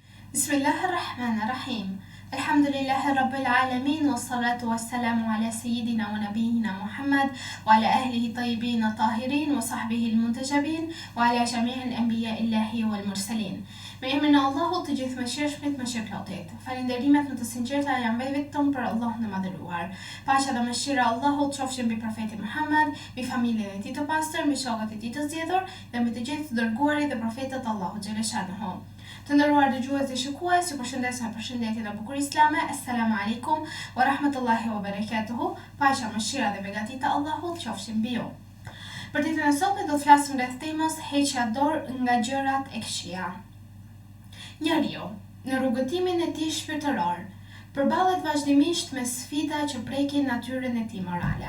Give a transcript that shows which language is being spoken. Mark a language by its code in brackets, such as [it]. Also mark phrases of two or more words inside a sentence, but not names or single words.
[ar] بسم الله الرحمن الرحيم الحمد لله رب العالمين والصلاة والسلام على سيدنا ونبينا محمد وعلى أهله الطيبين الطاهرين وصحبه المنتجبين وعلى جميع أنبياء الله والمرسلين. [sq] Me emrin e Allahut të gjithë mëshirshmit, mëshirplotit. Falënderimet më të sinqerta janë vetëm për Allahun e madhëruar. Paqja dhe mëshira e Allahut qofshin mbi profetin Muhammad, mbi familjen e tij të pastër, mbi shokët e tij të zgjedhur dhe mbi të gjithë dërguarit dhe profetët e Allahut xhaleshanuhu. Të nderuar dëgjues dhe shikues, ju përshëndes me përshëndetje dhe bukur islame. [ar] السلام عليكم ورحمة الله وبركاته. [sq] Paqja, mëshira dhe begatita e Allahut qofshin mbi ju. Për ditën e sotme do të flasim rreth temës heqja dorë nga gjërat e këqija. Njeriu, në rrugëtimin e tij shpirtëror, përballet vazhdimisht me sfida që prekin natyrën e tij morale.